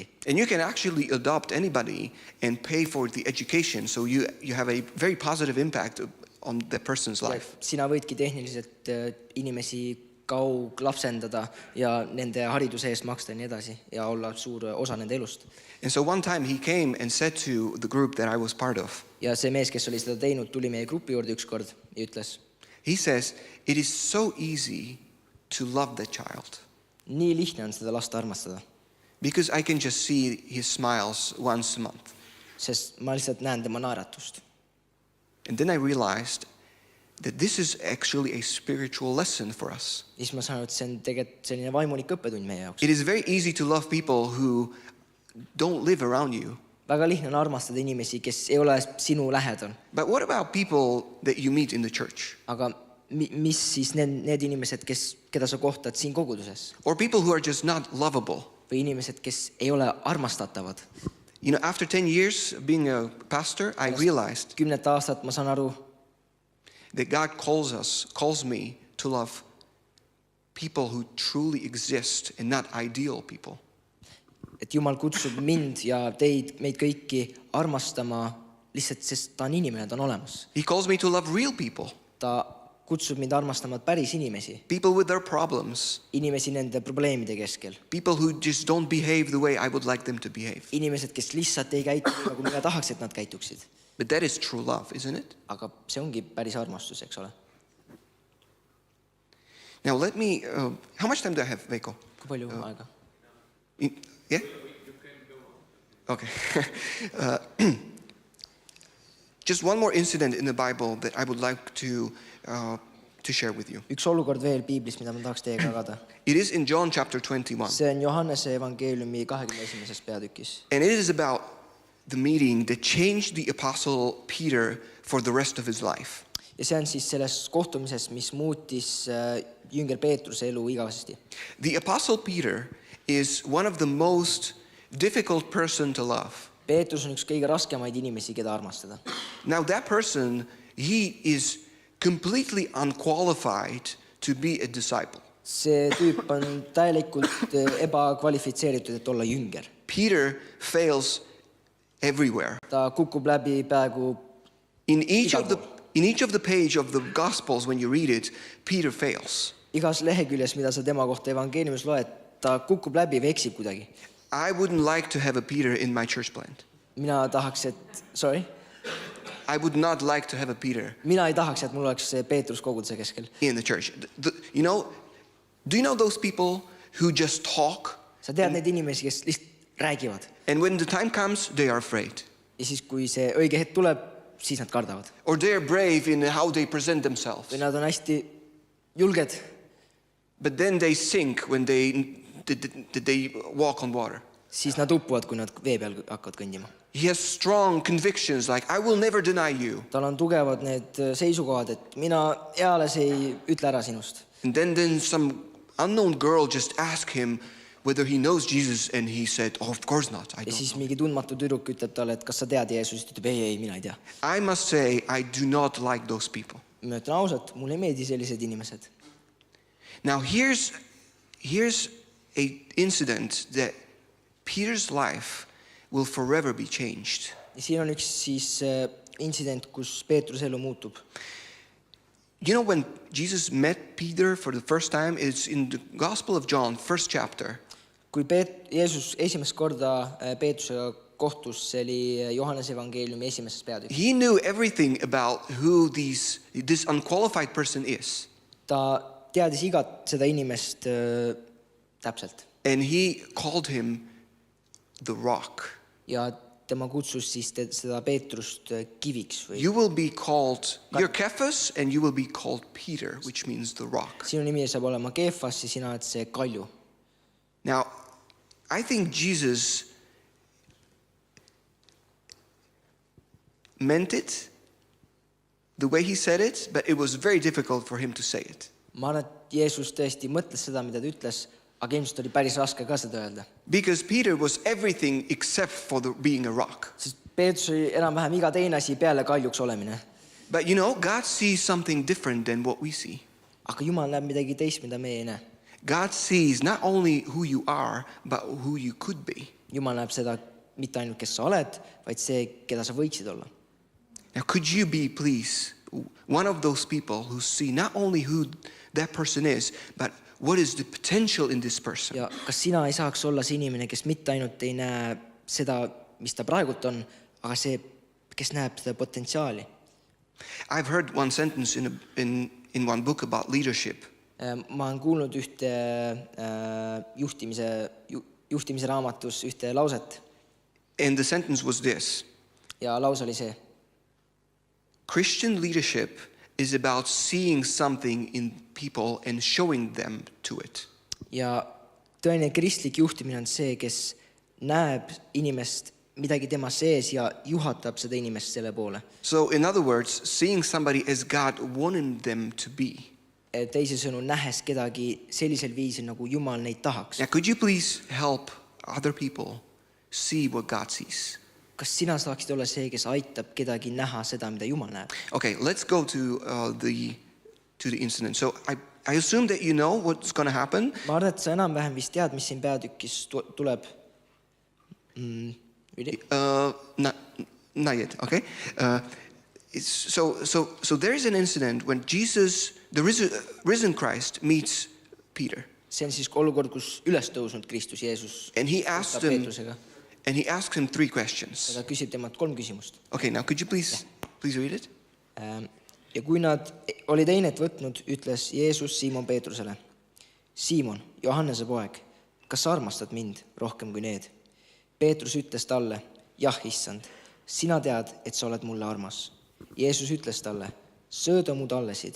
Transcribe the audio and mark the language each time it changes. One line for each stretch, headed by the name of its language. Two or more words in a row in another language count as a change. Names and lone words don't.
English: And you can actually adopt anybody and pay for the education, so you have a very positive impact on that person's life.
Estonian: Sina võidki tehniliselt inimesi kauglapsendada ja nende hariduse eest maksta ja nii edasi ja olla suur osa nende elust.
English: And so one time he came and said to the group that I was part of,
Estonian: Ja see mees, kes oli seda teinud, tuli meie grupi juurde ükskord ja ütles,
English: he says, it is so easy to love that child
Estonian: nii lihtne on seda last armastada,
English: because I can just see his smiles once a month.
Estonian: sest ma lihtsalt näen tema naeratust.
English: And then I realized that this is actually a spiritual lesson for us.
Estonian: Ja siis ma saan, et see on tegelikult selline vaimulik õppetund meie jaoks.
English: It is very easy to love people who don't live around you.
Estonian: Väga lihtne on armastada inimesi, kes ei ole sinu lähedal.
English: But what about people that you meet in the church?
Estonian: Aga mis siis need inimesed, keda sa kohtad siin koguduses?
English: Or people who are just not lovable?
Estonian: Või inimesed, kes ei ole armastatavad?
English: After 10 years being a pastor, I realized
Estonian: 10 aastat ma saan aru,
English: that God calls me to love people who truly exist and not ideal people.
Estonian: et Jumal kutsub mind ja meid kõiki armastama lihtsalt, sest ta on inimene, ta on olemas.
English: He calls me to love real people.
Estonian: Ta kutsub mind armastama päris inimesi.
English: People with their problems.
Estonian: Inimesi nende probleemide keskel.
English: People who just don't behave the way I would like them to behave.
Estonian: Inimesed, kes lihtsalt ei käitu, nagu mina tahaks, et nad käituksid.
English: But that is true love, isn't it?
Estonian: Aga see ongi päris armastus, eks ole.
English: Now let me, how much time do I have, Veiko?
Estonian: Kui palju aega?
English: Yeah? Okay. Just one more incident in the Bible that I would like to share with you.
Estonian: Üks olukord veel Piiblis, mida ma tahaks teiega jagada.
English: It is in John chapter 21.
Estonian: See on Johannese evangeeliumi 21. peatükis.
English: And it is about the meeting that changed the apostle Peter for the rest of his life.
Estonian: Ja see on siis selles kohtumises, mis muutis jünger Peetruse elu igavesti.
English: The apostle Peter is one of the most difficult person to love.
Estonian: Peetrus on üks kõige raskemaid inimesi, keda armastada.
English: Now that person, he is completely unqualified to be a disciple.
Estonian: See tüüp on täielikult ebakvalifitseeritud, et olla jünger.
English: Peter fails everywhere.
Estonian: Ta kukub läbi peaaegu
English: In each of the page of the Gospels, when you read it, Peter fails.
Estonian: igas leheküljes, mida sa tema kohta evangeeliumis loed, ta kukub läbi või eksib kuidagi.
English: I wouldn't like to have a Peter in my church plant.
Estonian: Mina tahaks, et...
English: Sorry? I would not like to have a Peter
Estonian: Mina ei tahaks, et mul oleks see Peetrus koguduse keskel.
English: in the church. Do you know those people who just talk?
Estonian: Sa tead neid inimesi, kes lihtsalt räägivad.
English: And when the time comes, they are afraid.
Estonian: Ja siis, kui see õige hetk tuleb, siis nad kardavad.
English: Or they are brave in how they present themselves.
Estonian: Või nad on hästi julged.
English: But then they sink when they walk on water.
Estonian: Siis nad uppuvad, kui nad vee peal hakkavad kõndima.
English: He has strong convictions like, I will never deny you.
Estonian: Tal on tugevad need seisukohad, et mina eales ei ütle ära sinust.
English: And then some unknown girl just asked him whether he knows Jesus, and he said, oh, of course not. I
Estonian: Ja siis
English: don't know.
Estonian: mingi tundmatu tüdruk ütleb talle, et kas sa tead Jeesust, ütleb ei, mina ei tea.
English: I must say, I do not like those people.
Estonian: Ma ütlen ausalt, mulle ei meeldi sellised inimesed.
English: Now here's a incident that Peter's life will forever be changed.
Estonian: Ja siin on üks siis intsident, kus Peetruse elu muutub.
English: You know, when Jesus met Peter for the first time, it's in the Gospel of John, first chapter.
Estonian: Kui Jeesus esimest korda Peetrusega kohtus, see oli Johannese evangeeliumi esimeses peatükis.
English: He knew everything about who this unqualified person is.
Estonian: Ta teadis igat seda inimest täpselt.
English: And he called him the rock.
Estonian: Ja tema kutsus siis seda Peetrust kiviks. Või.
English: You will be called, you're Cephas, and you will be called Peter, which means the rock.
Estonian: Sinu nimi saab olema Keefas ja sina oled see kalju.
English: Now, I think Jesus meant it the way he said it, but it was very difficult for him to say it.
Estonian: ma arvan, et Jeesus tõesti mõtles seda, mida ta ütles, aga ilmselt oli päris raske ka seda öelda.
English: Because Peter was everything except for being a rock.
Estonian: Sest Peetrus oli enam-vähem iga teine asi peale kaljuks olemine.
English: But you know, God sees something different than what we see.
Estonian: Aga Jumal näeb midagi teist, mida meie ei näe.
English: God sees not only who you are, but who you could be.
Estonian: Jumal näeb seda mitte ainult, kes sa oled, vaid see, keda sa võiksid olla.
English: Now, could you be, please, one of those people who see not only who that person is, but what is the potential in this person?
Estonian: Ja kas sina ei saaks olla see inimene, kes mitte ainult ei näe seda, mis ta praegult on, aga see, kes näeb seda potentsiaali?
English: I've heard one sentence in one book about leadership.
Estonian: Ma olen kuulnud ühte juhtimise raamatus ühte lauset
English: And the sentence was this:
Estonian: ja laus oli see.
English: Christian leadership is about seeing something in people and showing them to it.
Estonian: Ja tõeline kristlik juhtimine on see, kes näeb inimest midagi tema sees ja juhatab seda inimest selle poole.
English: So in other words, seeing somebody as God wanted them to be.
Estonian: Teisisõnu, nähes kedagi sellisel viisil, nagu Jumal neid tahaks.
English: Now, could you please help other people see what God sees?
Estonian: Kas sina saaksid olla see, kes aitab kedagi näha seda, mida Jumal näeb?
English: Okay, let's go to the incident. So I assume that you know what's going to happen.
Estonian: Ma arvan, et sa enam-vähem vist tead, mis siin peatükis tuleb.
English: Not yet, okay? So there's an incident when Jesus, the risen Christ, meets Peter.
Estonian: See on siis olukord, kus üles tõusnud Kristus Jeesus
English: And he asks him,
Estonian: Peetrusega.
English: and he asks him 3 questions.
Estonian: Ta küsib temalt 3 küsimust.
English: Okay, now could you please read it?
Estonian: Ja kui nad olid einet võtnud, ütles Jeesus Siimon Peetrusele: Siimon, Johannese poeg, kas sa armastad mind rohkem kui need? Peetrus ütles talle: jah, issand, sina tead, et sa oled mulle armas. Jeesus ütles talle: sööda mu tallesid.